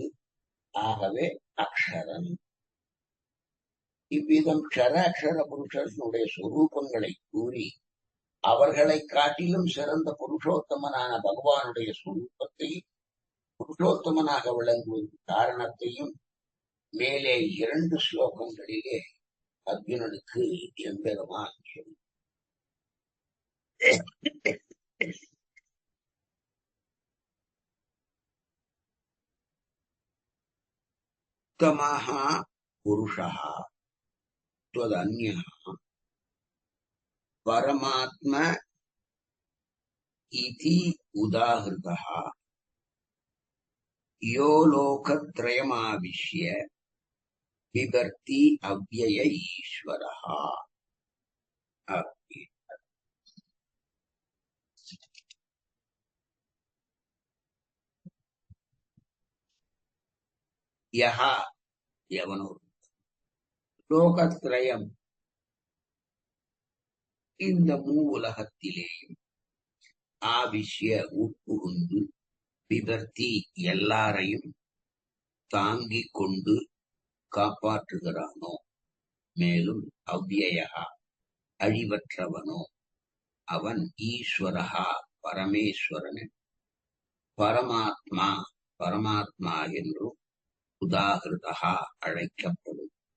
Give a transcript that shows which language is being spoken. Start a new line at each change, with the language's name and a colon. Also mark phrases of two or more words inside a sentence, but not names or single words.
Tamil: ஆகவே அக்ஷரன். இவ்விதம் க்ஷராட்சர புருஷனுடைய சொரூபங்களை கூறி அவர்களை காட்டிலும் சிறந்த புருஷோத்தமனான பகவானுடைய சொரூபத்தை, புருஷோத்தமனாக விளங்குவது காரணத்தையும் மேலே 2 ஸ்லோகங்களிலே அர்ஜுனனுக்கு எம்பெருமான் சொல்லி
Sanskrit: उत्तमः पुरुषः त्वदन्यः परमात्म इति उदाहृतः यो लोकत्रयमाविश्य बिभर्ति अव्यय ईश्वरः. यः यवनो லோகத்ரயம்
Tamil: இந்த உலகத்திலேயும் ஆவிஷ்ய உட்புகுந்து விபர்த்தி எல்லாரையும் தாங்கிக் கொண்டு காப்பாற்றுகிறானோ, மேலும் அவ்யயா அழிவற்றவனோ அவன் ஈஸ்வரஹா பரமேஸ்வரன், பரமாத்மா பரமாத்மா என்றும் உதாகிருதா அழைக்கப்படுகிறான்.